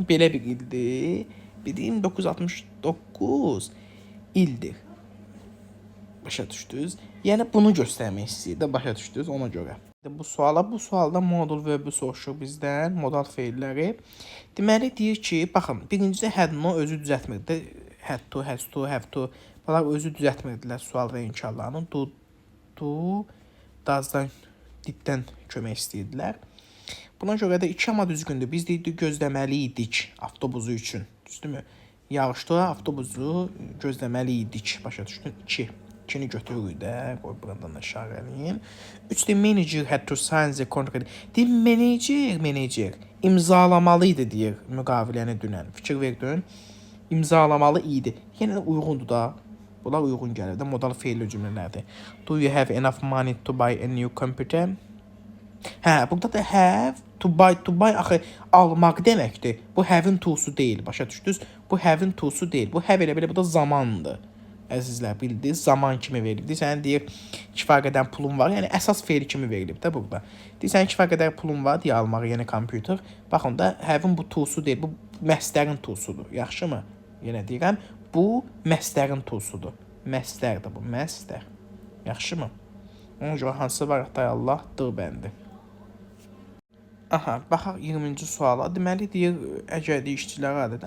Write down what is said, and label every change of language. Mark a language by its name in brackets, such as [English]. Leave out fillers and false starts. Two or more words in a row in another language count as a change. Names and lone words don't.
[Azerbaijani] Belə bir ildir. Bir 1969 ildir. Başa düşdünüz? Yəni bunu göstərmək istəyir də, başa düşdünüz ona görə. Bu sualda modal verbi soruşur bizdən, modal feilləri. Deməli deyir ki, baxın, birincidə had-no özü düzəltmirdi. [English] Had to, has to, have to. [Azerbaijani] Bunlar özü düzəltmirdilər sual və inkarlarını. [English] Do, does- [Azerbaijani] dan, did-dən kömək istəyirdilər. Buna görə də 2 amma düzgündür. Biz deyildik gözləməli idik avtobusu üçün. Düzdürmü? Yağışda avtobusu gözləməli idik. Başa düşdün? 2. 2-ni götürürük də. Qoy buradan da işarəliyim. [English] 3 the manager had to sign the contract. [Azerbaijani] Menecer imzalamalıydı deyir müqaviləni dünən. Fikir verdin? İmzalamalı idi. Yəni uyğundur da. Bunlar uyğun gəlir də. Modal feilli cümlələrdir. [English] Do you have enough money to buy a new computer? [Azerbaijani] Hə, burada da [English] have to buy [Azerbaijani] axı almaq deməkdir. Bu have-in to'su deyil, başa düşdünüz? Bu have-in to'su deyil. Bu have elə belə bu da zamandır. Əzizlər, bildiniz, zaman kimi verilib. Sən deyir, kifayət qədər pulum var. Yəni əsas feil kimi verilib də burada. Deyirsən kifayət qədər pulum var deyə almağa yeni kompüter. Baxın da have-in bu to'su deyil, bu məstərin to'sudur. Yaxşımı? Yenə deyirəm, bu məstərin to'sudur. Məstərdir bu, məstər. Yaxşımı? Ona görə hansı var? Hatay Allah dır bəndi. Aha, baxaq 20-ci suala. Deməli deyir, əgər deyir işçilər adədir.